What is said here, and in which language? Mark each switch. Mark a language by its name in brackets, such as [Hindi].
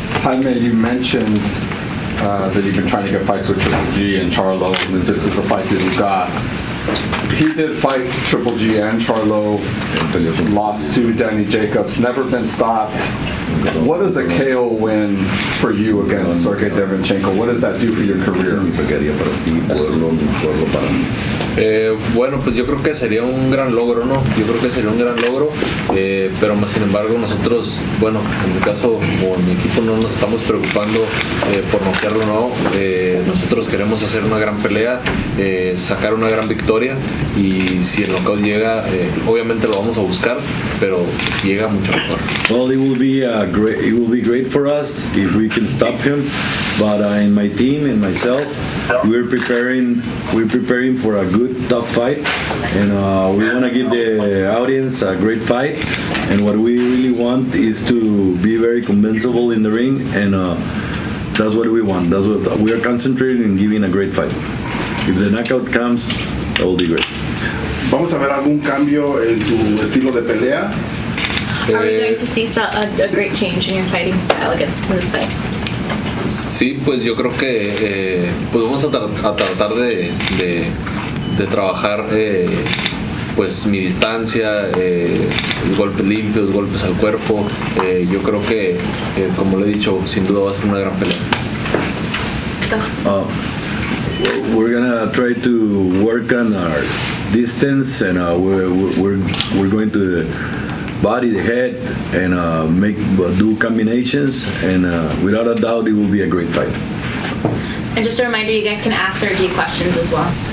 [English] Jaime, you mentioned that you've been trying to get fights with Triple G and Charlo, and this is the fight that you got. He did fight Triple G and Charlo, lost to Danny Jacobs, never been stopped. What is a KO win for you against Sergey Deveryanchenko? What does that do for your career? [Spanish] Bueno, pues yo creo que sería un gran logro, ¿no? Yo creo que sería un gran logro, pero más sin embargo nosotros, bueno, en mi caso o en mi equipo no nos estamos preocupando por noquearlo, ¿no? Nosotros queremos hacer una gran pelea, sacar una gran victoria y si el knockout llega, obviamente lo vamos a buscar, pero si llega mucho mejor. [English] Well, it will be great for us if we can stop him, but in my team and myself, we're preparing for a good tough fight, and we want to give the audience a great fight, and what we really want is to be very convincible in the ring, and that's what we want. That's what we are concentrating in, giving a great fight. If the knockout comes, that will be great. [Spanish] ¿Vamos a ver algún cambio en tu estilo de pelea? [English] Are we going to see a great change in your fighting style against this fight? [Spanish] Sí, pues yo creo que pues vamos a tratar de trabajar pues mi distancia, los golpes limpios, golpes al cuerpo. Yo creo que como le he dicho, sin duda va a ser una gran pelea. [English] We're gonna try to work on our distance, and we're going to body the head and do combinations, and without a doubt it will be a great fight. And just a reminder, you guys can ask Sergey questions as well.